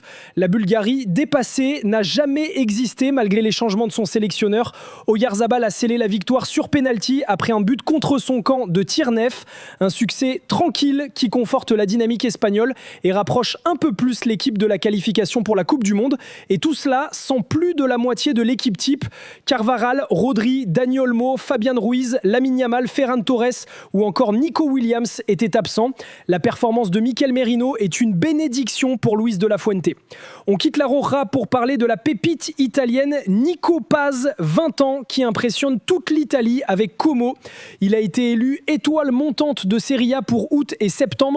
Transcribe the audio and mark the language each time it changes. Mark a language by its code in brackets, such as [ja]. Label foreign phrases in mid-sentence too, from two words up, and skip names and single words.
[fr] La Bulgarie, dépassée, n'a jamais existé malgré les changements de son sélectionneur. Oyarzabal a scellé la victoire sur pénalty après un but contre son camp de Tirnef. Un succès tranquille qui conforte la dynamique espagnole et rapproche un peu plus l'équipe de la qualification pour la Coupe du Monde. Et tout cela sans plus de la moitié de l'équipe type. Carvajal, Rodri, Dani Olmo, Fabian Ruiz, Lamine Yamal, Ferran Torres ou encore Nico Williams étaient absents. La performance de Mikel Merino est une bénédiction pour Luis de la Fuente. On quitte la Roja pour parler de la pépite italienne Nico Paz, 20 ans, qui impressionne toute l'Italie avec Como. Il a été élu étoile montante de Serie A pour août et septembre.